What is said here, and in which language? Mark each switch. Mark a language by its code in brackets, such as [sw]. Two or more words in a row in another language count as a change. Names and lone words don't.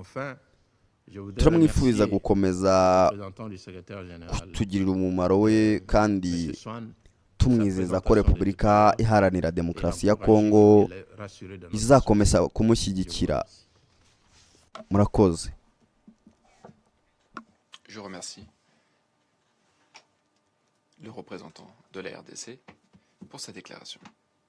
[rw] Turamwifuriza gukomeza kutugirira umumaro we kandi tumwizeza ko Repubulika Iharanira Demokarasi ya Kongo izakomeza kumushyigikira. Murakoze. [fr] Je remercie le représentant de la RDC pour sa déclaration.